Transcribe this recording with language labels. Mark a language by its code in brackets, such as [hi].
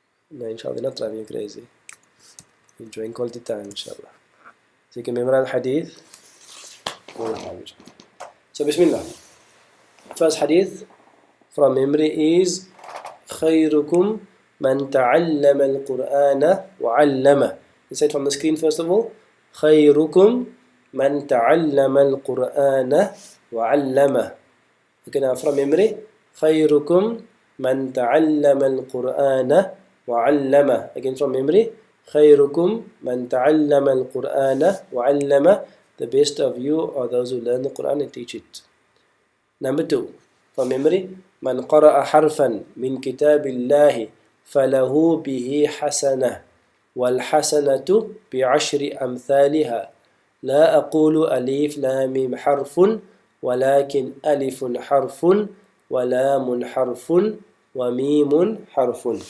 [en] No, inshallah, they're not driving you crazy. Enjoying quality time, inshallah. So you can memorize hadith. So bismillah. First hadith from memory is [ar] خيركم من تعلم القرآن وعلمه. [en] Let's say it from the screen first of all. [ar] خيركم من تعلم القرآن وعلمه. [en] Okay, now from memory. [ar] خيركم من تعلم القرآن وعلمه. [en] Again from memory. [ar] خيركم من تعلم القرآن وعلمه. [en] The best of you are those who learn the Quran and teach it. Number 2, from memory. [ar] من قرأ حرفا من كتاب الله فله به حسنة والحسنة بعشر أمثالها. لا أقول ألف لام ميم حرف ولكن ألف حرف ولام حرف وميم حرف.